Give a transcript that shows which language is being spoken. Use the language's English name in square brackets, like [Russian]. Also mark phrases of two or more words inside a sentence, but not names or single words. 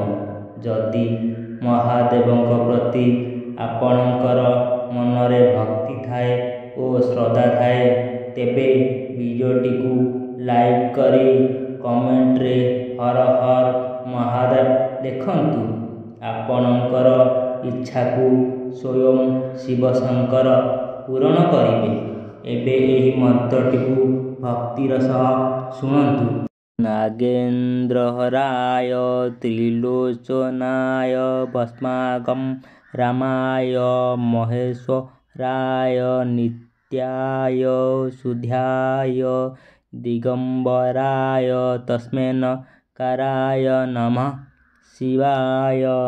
[Odia] ଯଦି ମହାଦେବଙ୍କ ପ୍ରତି ଆପଣଙ୍କର ମନରେ ଭକ୍ତି ଥାଏ ଓ ଶ୍ରଦ୍ଧା ଥାଏ, ତେବେ ଭିଡିଓଟି କୁ ଲାଇକ କରି କମେଣ୍ଟ ରେ ହର ହର ମହାଦେବ ଲେଖନ୍ତୁ। ଆପଣଙ୍କର ଇଚ୍ଛା କୁ ସ୍ୱୟଂ ଶିବ ଶଙ୍କର ପୂରଣ କରିବେ। ଏବେ ଏହି ମନ୍ତ୍ରଟି କୁ ଭକ୍ତିର ସହ ଶୁଣନ୍ତୁ। [Sanskrit] नागेन्द्रहराय त्रिलोचनाय भस्मागम रामाय महेश्वराय नित्याय शुद्धाय दिगंबराय तस्मै नकाराय नमः शिवाय।